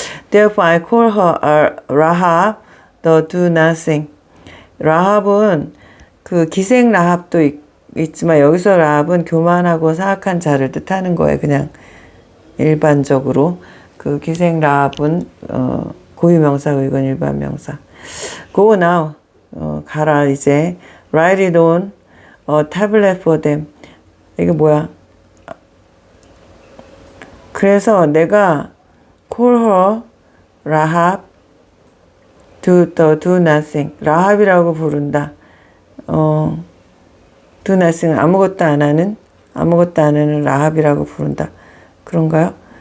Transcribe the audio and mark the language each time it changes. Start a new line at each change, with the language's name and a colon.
English: Therefore I call her Rahab, the do nothing.
Korean: 라합은 그 기생 라합도 있지만 여기서 라합은 교만하고 사악한 자를 뜻하는 거예요. 그냥 일반적으로. 그 기생 라합은 고유명사고 이건 일반명사.
English: Go now.
Korean: 가라 이제.
English: Write it on a tablet for them.
Korean: 이게 뭐야? 그래서 내가
English: call her Rahab to do nothing.
Korean: 라합이라고 부른다.
English: do nothing,
Korean: 아무것도 안 하는 라합이라고 부른다. 그런가요?